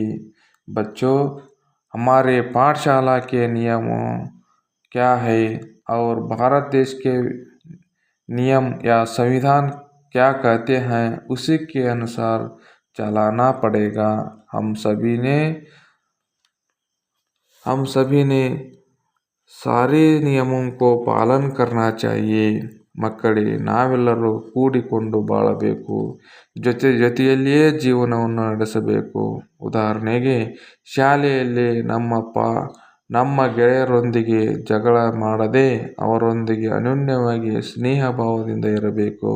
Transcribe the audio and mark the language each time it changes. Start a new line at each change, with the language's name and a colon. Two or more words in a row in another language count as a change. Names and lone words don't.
Hindi: बच्चों, हमारे पाठशाला के नियमों क्या है और भारत देश के नियम या संविधान क्या कहते हैं, उसी के अनुसार चलाना पड़ेगा। हम सभी ने सारे नियमों को पालन करना चाहिए.
Kannada: ಮಕ್ಕಳೇ, ನಾವೆಲ್ಲರೂ ಕೂಡಿಕೊಂಡು ಬಾಳಬೇಕು. ಜೊತೆಯಲ್ಲಿಯೇ ಜೀವನವನ್ನು ನಡೆಸಬೇಕು. ಉದಾಹರಣೆಗೆ, ಶಾಲೆಯಲ್ಲಿ ನಮ್ಮ ಗೆಳೆಯರೊಂದಿಗೆ ಜಗಳ ಮಾಡದೆ ಅವರೊಂದಿಗೆ ಅನ್ಯೋನ್ಯವಾಗಿ ಸ್ನೇಹ ಭಾವದಿಂದ ಇರಬೇಕು.